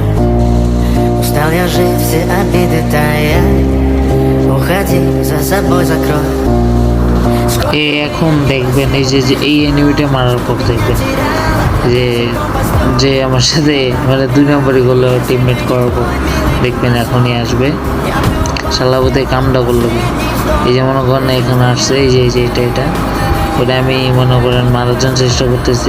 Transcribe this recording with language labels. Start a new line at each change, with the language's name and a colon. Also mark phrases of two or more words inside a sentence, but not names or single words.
Russian: Устал я жить, все обиды тая. Уходи, за собой закрой.
Bangla: এখন দেখবেন এই যে এই এনিমিটা মারার পর দেখবেন যে আমার সাথে মানে 2 নম্বরই করলো টিমমেট করার পর দেখবেন এখনই আসবে। শালাবতে কামটা করলো কি, এই যে মনে করেন এখানে আসছে, এই যে এটা ওটা আমি মনে করেন মারার জন্য চেষ্টা করতেছি।